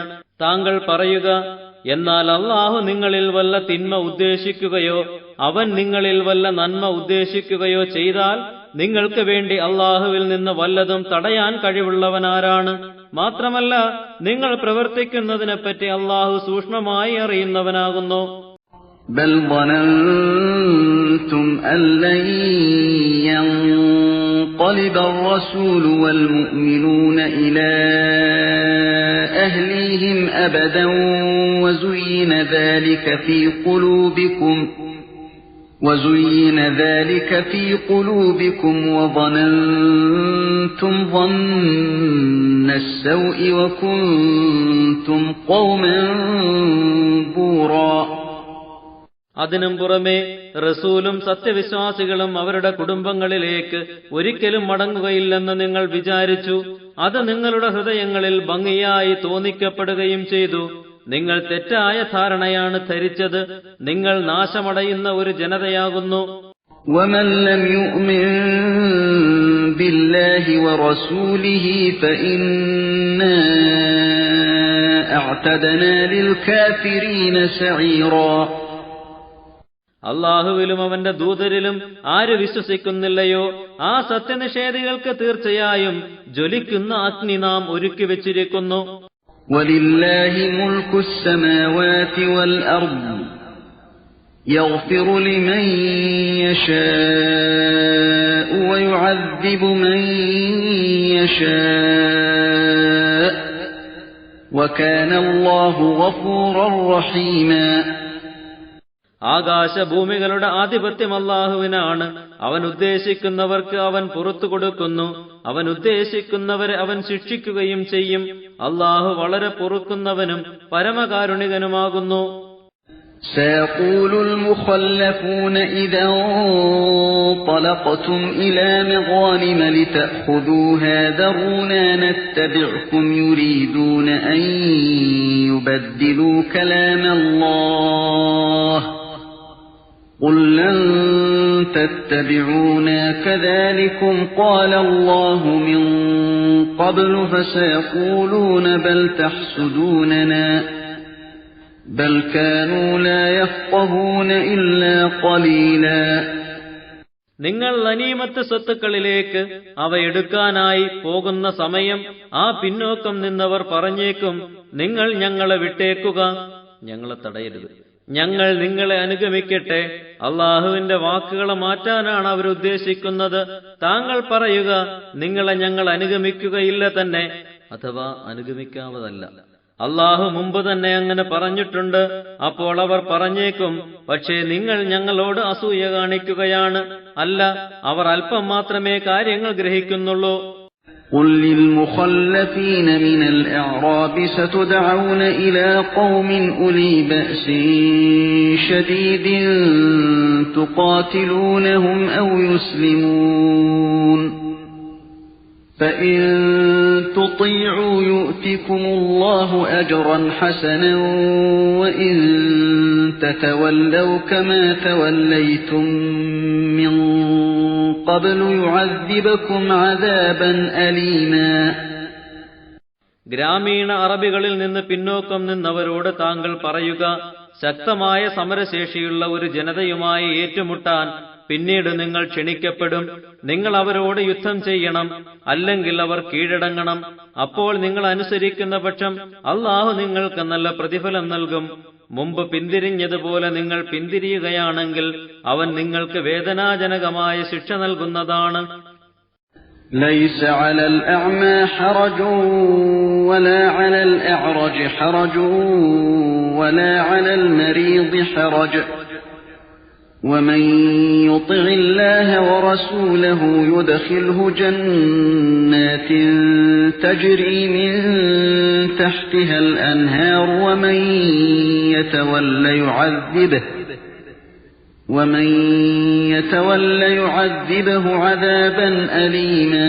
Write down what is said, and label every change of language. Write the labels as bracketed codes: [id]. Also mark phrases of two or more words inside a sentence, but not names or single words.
[ml] താങ്കൾ പറയുക, എന്നാൽ അള്ളാഹു നിങ്ങളിൽ വല്ല തിന്മ ഉദ്ദേശിക്കുകയോ അവൻ നിങ്ങളിൽ വല്ല നന്മ ഉദ്ദേശിക്കുകയോ ചെയ്താൽ നിങ്ങൾക്ക് വേണ്ടി അള്ളാഹുവിൽ നിന്ന് വല്ലതും തടയാൻ കഴിവുള്ളവനാരാണ്? മാത്രമല്ല നിങ്ങൾ പ്രവർത്തിക്കുന്നതിനെപ്പറ്റി അള്ളാഹു സൂക്ഷ്മമായി അറിയുന്നവനാകുന്നു. [ar] بل ظننتم أن لن ينقلب الرسول والمؤمنون إلى أهليهم أبدا وزين ذلك في قلوبكم وظننتم ظن السوء وكنتم قوما بورا. [ml] അതിനും പുറമെ റസൂലും സത്യവിശ്വാസികളും അവരുടെ കുടുംബങ്ങളിലേക്ക് ഒരിക്കലും മടങ്ങുകയില്ലെന്ന് നിങ്ങൾ വിചാരിച്ചു. അത് നിങ്ങളുടെ ഹൃദയങ്ങളിൽ ഭംഗിയായി തോന്നിക്കപ്പെടുകയും ചെയ്തു. നിങ്ങൾ തെറ്റായ ധാരണയാണ് ധരിച്ചത്. നിങ്ങൾ നാശമടയുന്ന ഒരു ജനതയാകുന്നു. [ar] ومن لم يؤمن بالله ورسوله فإنا أعتدنا للكافرين سعيرا. [ml] അള്ളാഹുവിലും അവന്റെ ദൂതരിലും ആര് വിശ്വസിക്കുന്നില്ലയോ ആ സത്യനിഷേധികൾക്ക് തീർച്ചയായും ജ്വലിക്കുന്ന അഗ്നി നാം ഒരുക്കി വെച്ചിരിക്കുന്നു. [ar] وَلِلَّهِ مُلْكُ السَّمَاوَاتِ وَالْأَرْضِ يَغْفِرُ لِمَن يَشَاءُ وَيُعَذِّبُ مَن يَشَاءُ وَكَانَ اللَّهُ غَفُورًا رَّحِيمًا. [ml] ആകാശഭൂമികളുടെ ആധിപത്യം അല്ലാഹുവിനാണ്. അവൻ ഉദ്ദേശിക്കുന്നവർക്ക് അവൻ പുറത്തു കൊടുക്കുന്നു, അവൻ ഉദ്ദേശിക്കുന്നവരെ അവൻ ശിക്ഷിക്കുകയും ചെയ്യും. അല്ലാഹു വളരെ പൊറുക്കുന്നവനും പരമകാരുണികനുമാകുന്നു. [ar] سيقول المخلفون إذا انطلقتم إلى مغانم لتأخذوها ذرونا نتبعكم يريدون أن يبدلوا كلام الله قل لن تتبعونا كذلكم قال الله من قبل فسيقولون بل تحسدوننا بل كانوا لا يفقهون إلا قليلا. [ml] നിങ്ങൾ ഗനീമത്ത് സ്വത്തുക്കളിലേക്ക് അവ എടുക്കാനായി പോകുന്ന സമയം ആ പിന്നോക്കം നിന്നവർ പറഞ്ഞേക്കും, നിങ്ങൾ ഞങ്ങളെ വിട്ടേക്കുക, ഞങ്ങളെ തടയരുത്, ഞങ്ങൾ നിങ്ങളെ അനുഗമിക്കട്ടെ. അള്ളാഹുവിന്റെ വാക്കുകളെ മാറ്റാനാണ് അവരുദ്ദേശിക്കുന്നത്. താങ്കൾ പറയുക, നിങ്ങളെ ഞങ്ങൾ അനുഗമിക്കുകയില്ല തന്നെ, അഥവാ അനുഗമിക്കാവതല്ല. അള്ളാഹു മുമ്പ് തന്നെ അങ്ങനെ പറഞ്ഞിട്ടുണ്ട്. അപ്പോൾ അവർ പറഞ്ഞേക്കും, പക്ഷേ നിങ്ങൾ ഞങ്ങളോട് അസൂയ കാണിക്കുകയാണ്. അല്ല, അവർ അല്പം മാത്രമേ കാര്യങ്ങൾ ഗ്രഹിക്കുന്നുള്ളൂ. [ar] قل للمخلفين من الأعراب ستدعون إلى قوم أولي بأس شديد تقاتلونهم أو يسلمون فإن تطيعوا يؤتكم الله أجرا حسنا وإن تتولوا كما توليتم من قبل يعذبكم عذابا أليما. [ml] ഗ്രാമീണ അറബികളിൽ നിന്ന് പിന്നോക്കം നിന്നവരോട് താങ്കൾ പറയുക, ശക്തമായ സമരശേഷിയുള്ള ഒരു ജനതയുമായി ഏറ്റുമുട്ടാൻ പിന്നീട് നിങ്ങൾ ക്ഷണിക്കപ്പെടും. നിങ്ങൾ അവരോട് യുദ്ധം ചെയ്യണം, അല്ലെങ്കിൽ അവർ കീഴടങ്ങണം. അപ്പോൾ നിങ്ങൾ അനുസരിക്കുന്ന പക്ഷം അല്ലാഹു നിങ്ങൾക്ക് നല്ല പ്രതിഫലം നൽകും. മുമ്പ് പിന്തിരിഞ്ഞതുപോലെ നിങ്ങൾ പിന്തിരിയുകയാണെങ്കിൽ അവൻ നിങ്ങൾക്ക് വേദനാജനകമായ ശിക്ഷ നൽകുന്നതാണ്. [ar] ليس على الأعمى حرج ولا على الأعرج حرج ولا على المريض حرج ومن يطع الله ورسوله يدخله جنات تجري من تحتها الأنهار ومن يتولى يعذبه عذابا أليما.